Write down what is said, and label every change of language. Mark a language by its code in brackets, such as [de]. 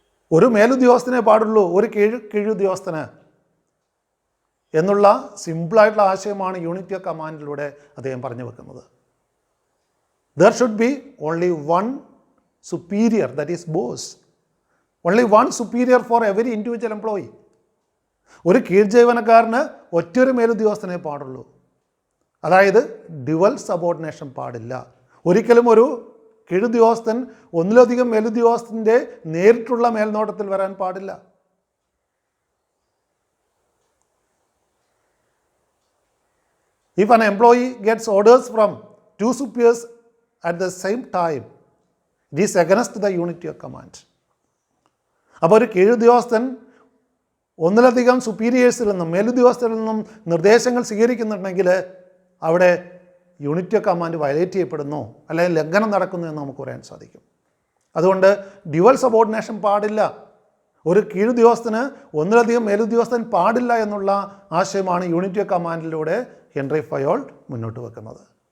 [ml] ഒരു മേലുദ്യോഗസ്ഥനെ പാടുള്ളൂ, ഒരു കീഴുദ്യോഗസ്ഥന് എന്നുള്ള സിമ്പിളായിട്ടുള്ള ആശയമാണ് യൂണിറ്റി ഓഫ് കമാൻഡിലൂടെ അദ്ദേഹം പറഞ്ഞു വെക്കുന്നത്. [en] There should be only one superior, that is boss. Only one superior for every individual employee. [ml] ഒരു കീഴ്ജീവനക്കാരന് ഒറ്റൊരു മേലുദ്യോഗസ്ഥനെ പാടുള്ളൂ. അതായത് ഡ്യുവൽ സബോർഡിനേഷൻ പാടില്ല. ഒരിക്കലും ഒരു കീഴുദ്യോഗസ്ഥൻ ഒന്നിലധികം മേലുദ്യോഗസ്ഥൻ്റെ നേരിട്ടുള്ള മേൽനോട്ടത്തിൽ വരാൻ പാടില്ല. [en] If an employee gets orders from two superiors at the same time, it is against the unity of command. [ml] അപ്പോൾ ഒരു കീഴുദ്യോഗസ്ഥൻ ഒന്നിലധികം സുപ്പീരിയേഴ്സിൽ നിന്നും മേലുദ്യോഗസ്ഥരിൽ നിന്നും നിർദ്ദേശങ്ങൾ സ്വീകരിക്കുന്നുണ്ടെങ്കിൽ അവിടെ യൂണിറ്റി ഓഫ് കമാൻഡ് വയലേറ്റ് ചെയ്യപ്പെടുന്നു, അല്ലെങ്കിൽ ലംഘനം നടക്കുന്നു എന്ന് നമുക്ക് പറയാൻ സാധിക്കും. അതുകൊണ്ട് ഡ്യുവൽ സബോർഡിനേഷൻ പാടില്ല. ഒരു കീഴുദ്യോഗസ്ഥന് ഒന്നിലധികം മേലുദ്യോഗസ്ഥൻ പാടില്ല എന്നുള്ള ആശയമാണ് യൂണിറ്റി ഓഫ് കമാൻഡിലൂടെ ഹെൻറി ഫയോൾ മുന്നോട്ട് വെക്കുന്നത്.